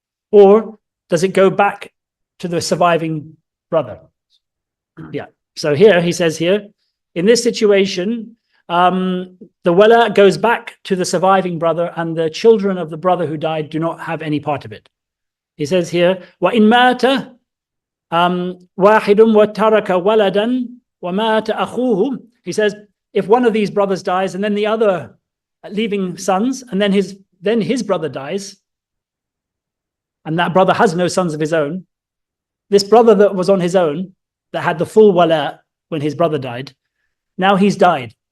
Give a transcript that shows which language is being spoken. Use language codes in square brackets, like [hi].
[en] Or does it go back to the surviving brother? Yeah. So here he says here, in this situation, the wala goes back to the surviving brother, and the children of the brother who died do not have any part of it. He says here, [ar] وَإِن مَاتَ واحد وترك ولدا ومات أخوه. [en] He says, if one of these brothers dies and then the other leaving sons, and then his brother dies, and that brother has no sons of his own, this brother that was on his own, that had the full wala when his brother died, now he's died.